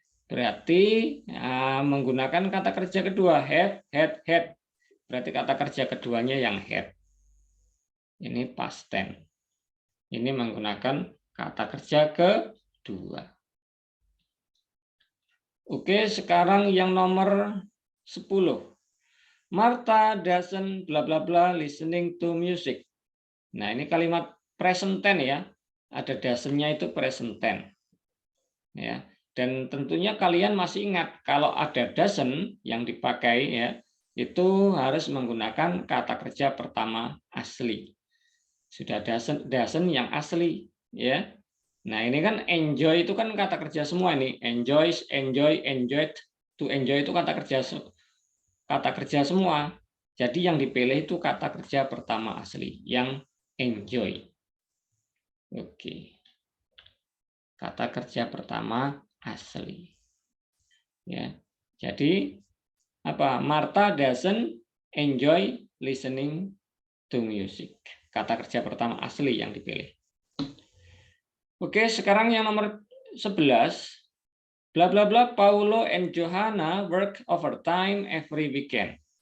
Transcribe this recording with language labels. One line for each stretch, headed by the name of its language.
Indonesian: Berarti menggunakan kata kerja kedua, had. Berarti kata kerja keduanya yang had. Ini past tense. Ini menggunakan kata kerja kedua. Oke, sekarang yang nomor 10.
English: Martha doesn't bla bla bla listening to music.
Indonesian: Nah, ini kalimat present tense ya. Ada doesn't-nya itu present tense. Ya. Dan tentunya kalian masih ingat kalau ada doesn't yang dipakai ya, itu harus menggunakan kata kerja pertama asli. Sudah doesn't yang asli ya. Nah, ini kan enjoy itu kan kata kerja semua ini. Enjoys, enjoy, enjoyed, to enjoy itu kata kerja semua. Jadi yang dipilih itu kata kerja pertama asli yang enjoy. Oke. Kata kerja pertama asli. Ya. Jadi apa?
English: Martha doesn't enjoy listening to music.
Indonesian: Kata kerja pertama asli yang dipilih. Oke, sekarang yang nomor 11.
English: Bla bla bla, Paulo and Johanna work overtime every weekend.